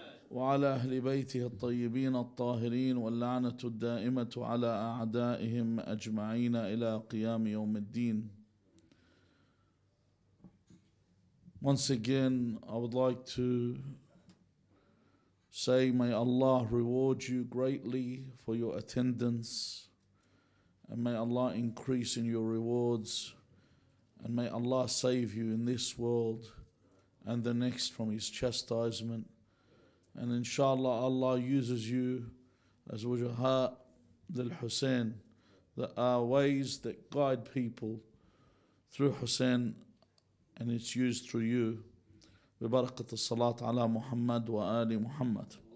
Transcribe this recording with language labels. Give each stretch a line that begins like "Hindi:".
Arabic: وعلى أهل بيته الطيبين الطاهرين واللعنة الدائمة على أعدائهم أجمعين إلى قيام يوم الدين.
English: Once again, I would like to say, may Allah reward you greatly for your attendance, and may Allah increase in your rewards, and may Allah save you in this world and the next from His chastisement. And inshallah, Allah uses you as wujaha del Hussein. There are ways that guide people through Hussein, and it's used through you.
Arabic: ببركة الصلاة على محمد وآل محمد.